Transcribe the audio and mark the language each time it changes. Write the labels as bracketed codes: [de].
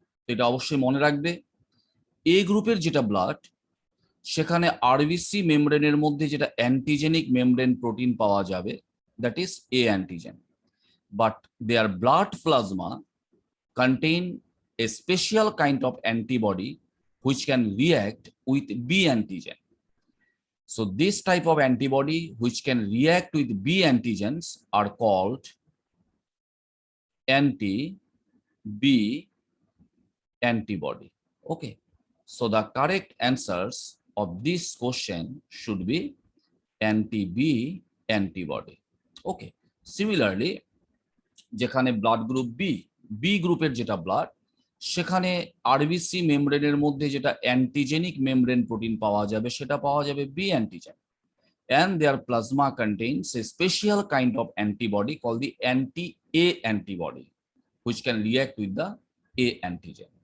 [bn] এটা অবশ্যই মনে রাখবে, এ গ্রুপের যেটা ব্লাড সেখানে আরবিসি মেমব্রেনের মধ্যে যেটা অ্যান্টিজেনিক মেমব্রেন প্রোটিন পাওয়া যাবে, [en] That is a antigen, but their blood plasma contain a special kind of antibody which can react with B antigen. So this type of antibody which can react with B antigens are called anti-B antibody. Okay, so the correct answers of this question should be anti-B antibody. Okay, similarly [bn] যেখানে blood group B গ্রুপের যেটা blood, সেখানে RBC মেমব্রেনের মধ্যে যেটা antigenic membrane protein পাওয়া যাবে সেটা পাওয়া যাবে B antigen, [en] and their plasma contains a special kind of antibody called the anti-A antibody which can react with the A antigen.